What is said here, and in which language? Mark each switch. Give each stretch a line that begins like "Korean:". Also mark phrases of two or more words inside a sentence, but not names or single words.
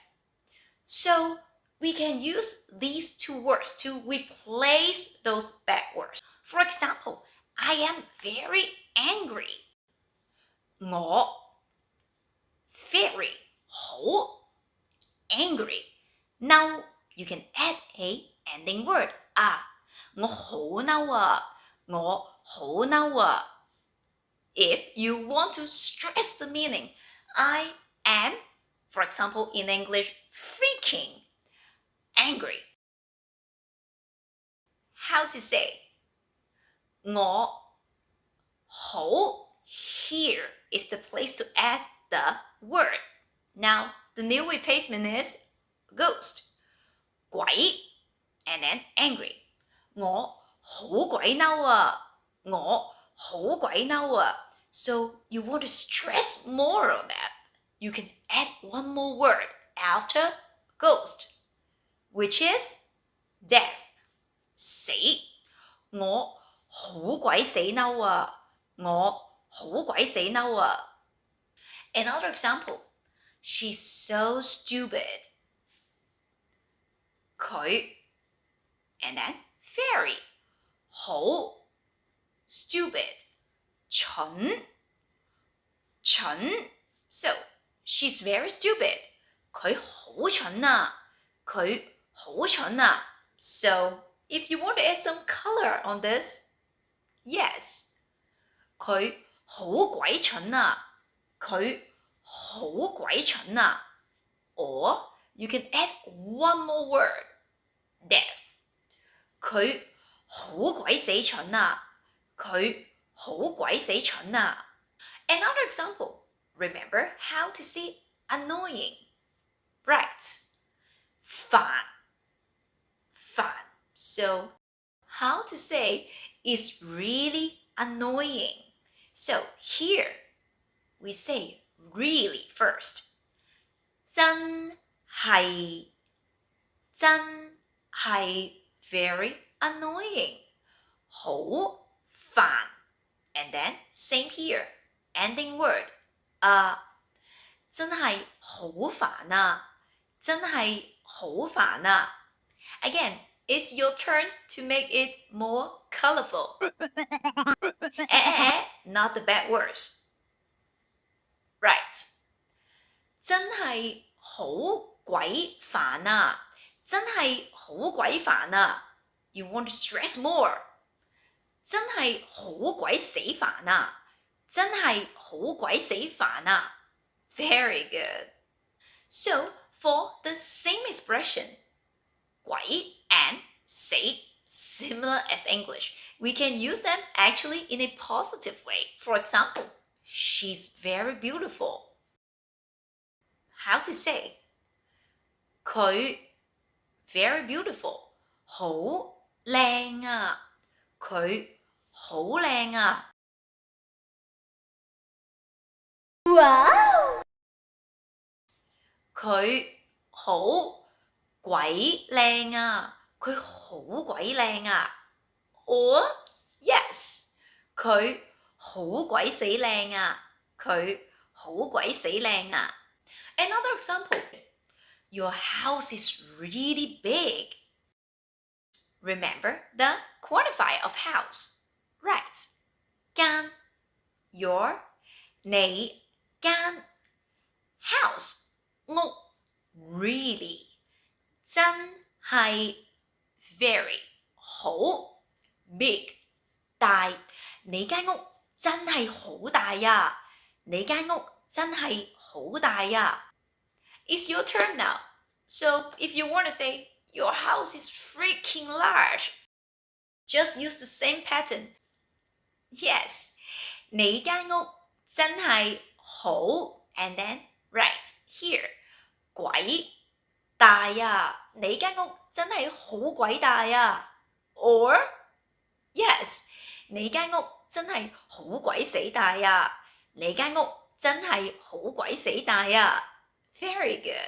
English: So we can use these 2 words to replace those bad words. For example, I am very angry.
Cantonese: 我 very 好 angry.
English: Now you can add a ending word.
Cantonese: 我好嬲啊，我好嬲啊.
English: If you want to stress the meaning, I am, for example, in English, freaking angry. How to say?
Cantonese: 我好
English: here is the place to add the word. Now, the new replacement is ghost. 鬼 and then angry.
Cantonese: 我好鬼嬲啊，我好鬼嬲啊.
English: So you want to stress more on that. You can add one more word after ghost, which is death.
Cantonese: 死 我好鬼死嬲啊，我好鬼死嬲啊.
English: Another example, she's so stupid. 佢 and then very 好 stupid 蠢 So she's very stupid.
Cantonese: 佢好蠢啊，佢好蠢啊.
English: So if you want to add some color on this, yes.
Cantonese: 佢好鬼蠢啊，佢好鬼蠢啊.
English: Or you can add one more word, death.
Cantonese: 佢好鬼死蠢啊，佢好鬼死蠢啊.
English: Another example, remember how to say annoying, right? 煩 So how to say is really annoying. So here we say really first. 真係 very annoying.
Cantonese: 好煩
English: and then same here, ending word.
Cantonese: 真係好煩啊，真係好煩啊.
English: Again, it's your turn to make it more colorful. Not the bad words. Right.
Cantonese: 真係好鬼煩啊，真係好鬼煩啊.
English: You want to stress more.
Cantonese: 真係好鬼死煩啊，真係好鬼死煩啊.
English: Very good. So for the same expression, 鬼 and 死, similar as English, we can use them actually in a positive way. For example, she's very beautiful. How to say? 佢 very beautiful.
Cantonese: 好靚啊，佢好靚啊.
English: Wow!
Cantonese: 佢好鬼靚啊，佢好鬼靚啊.
English: Or yes,
Cantonese: 佢好鬼死靚啊，佢好鬼死靚啊.
English: Another example, Your house is really big. Remember the quantifier of house.
Cantonese: Right. 間 your 你間 house 屋 really 真係 very 好 big 大你間屋真係好大呀你間屋真係好大呀
English: It's your turn now. So if you want to say your house is freaking large, just use the same pattern. Yes,
Cantonese: 你間屋真係好
English: and then right here
Cantonese: 鬼大呀你間屋真係好鬼大呀
English: or yes
Cantonese: 你間屋真係好鬼死大呀你間屋真係好鬼死大呀
English: Very good.